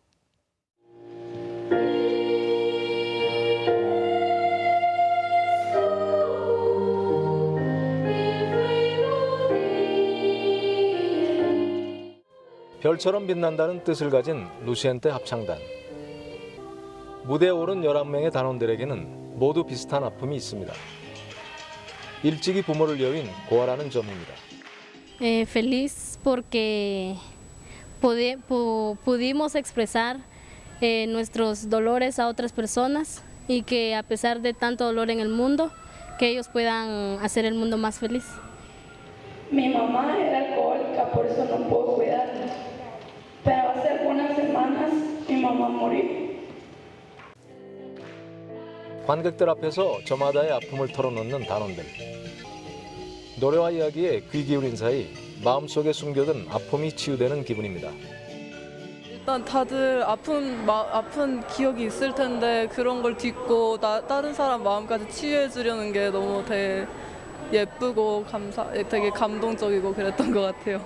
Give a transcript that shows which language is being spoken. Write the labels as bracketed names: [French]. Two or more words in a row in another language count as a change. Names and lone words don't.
[Korean] 별처럼 빛난다는 뜻을 가진 루시엔테 합창단. 무대에 오른 11명의 단원들에게는 모두 비슷한 아픔이 있습니다. 일찍이 부모를 여윈 고아라는 점입니다. [Spanish] Feliz porque pudimos expresar nuestros dolores a otras personas y que a pesar de tanto dolor en el mundo, que ellos puedan hacer el mundo más feliz. Mi mamá era alcohólica, por eso no puedo cuidarla. Pero hace algunas semanas mi mamá murió. [Korean] 관객들 앞에서 저마다의 아픔을 털어놓는 단원들. 노래와 이야기에 귀 기울인 사이 마음속에 숨겨둔 아픔이 치유되는 기분입니다. 일단 다들 아픈 기억이 있을 텐데 그런 걸 딛고 다른 사람 마음까지 치유해 주려는 게 너무 되게 예쁘고 되게 감동적이고 그랬던 것 같아요.